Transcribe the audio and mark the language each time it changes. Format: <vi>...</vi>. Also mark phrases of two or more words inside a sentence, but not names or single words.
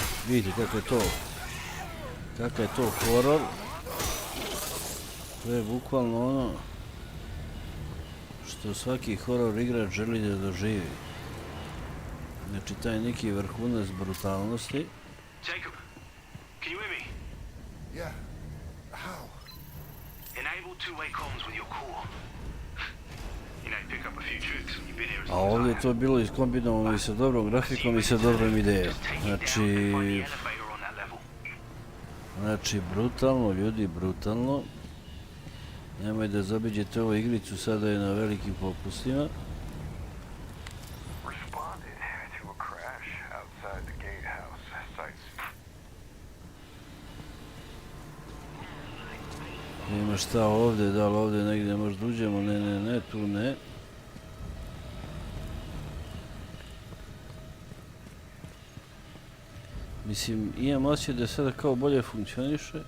<sr>Vidite kakav je to horor. To je bukvalno ono što svaki horor igrač želi da doživi. Znači taj neki vrhunac brutalnosti.</sr> <en>Jacob, can you hear me? Yeah. How? Enable two-way comms with your core. You know, pick up a few tricks when you've been here as</en> <sr>A</sr> <en>long as</en> <sr>ovdje</sr> <en>I</en> <sr>je</sr> <en>have.</en> <sr>to bilo iskombinovano i sa dobrom grafikom i sa dobrom idejom. Znači brutalno, ljudi, brutalno. Nemoj da zaobiđete ovu igricu, sada je na velikim popustima.</sr> <en>Responded to a crash outside the gatehouse sites.</en> <sr>Ima šta ovdje, da li ovdje negdje možda uđemo, ne, tu ne. Mislim, imam osjećaj da sada kao bolje funkcioniše.</sr>